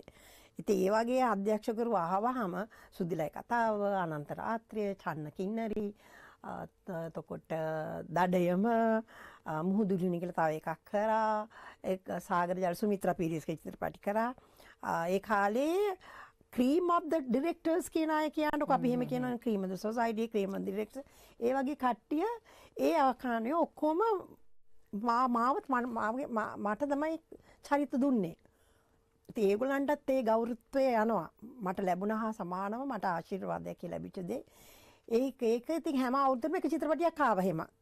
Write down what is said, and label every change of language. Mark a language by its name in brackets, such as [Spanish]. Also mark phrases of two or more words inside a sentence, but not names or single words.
[Sinhala] ඉතින් ඒ වගේ අධ්‍යක්ෂකරු ආවහම සුදිලයි කතාව, අනන්ත රාත්‍රිය, චන්න කින්නරි, එතකොට දඩයම මුහුදුලිනි කියලා තව එකක් කරා. ඒක සාගර ජල සුමිත්‍රා පීරිස්ගේ චිත්‍රපටි කරා. ඒ කාලේ [English] cream of the directors [Sinhala] කියන අය කියනකොට අපි එහෙම කියනවා [English] cream of the society, cream of the directors. [Sinhala] ඒ වගේ කට්ටිය ඒ ආකාරයේ ඔක්කොම මට තමයි චරිත දුන්නේ. ඉතින් ඒගොල්ලන්ටත් ඒ ගෞරවත්වය යනවා. මට ලැබුණා හා සමානව මට ආශිර්වාදයක් කියලා ලැබිච්ච දේ. ඒක ඉතින් හැම අවුරුද්දම එක චිත්‍රපටියක් ආවා එහෙම.